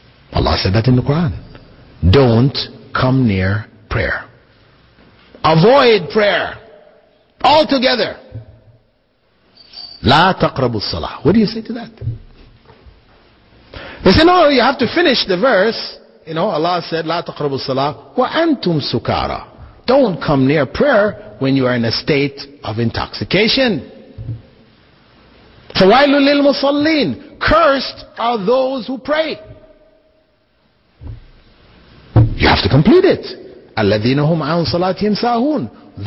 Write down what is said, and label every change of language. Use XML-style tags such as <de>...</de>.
<en>Allah said that in the Quran. Don't come near prayer. Avoid prayer altogether.</en> <ar>لا تقربوا الصلاة.</ar> <en>What do you say to that? They say, no, you have to finish the verse. You know, Allah said,</en> <ar>لا تقربوا الصلاة وأنتم سكارى.</ar> <en>Don't come near prayer when you are in a state of intoxication.</en> <ar>فَوَيْلٌ لِلْمُصَلِّينَ.</ar> <en>Cursed are those who pray. You have to complete it.</en> <ar>الَّذِينَ هُمْ عَنْ صَلَاتِهِمْ سَاهُونَ.</ar>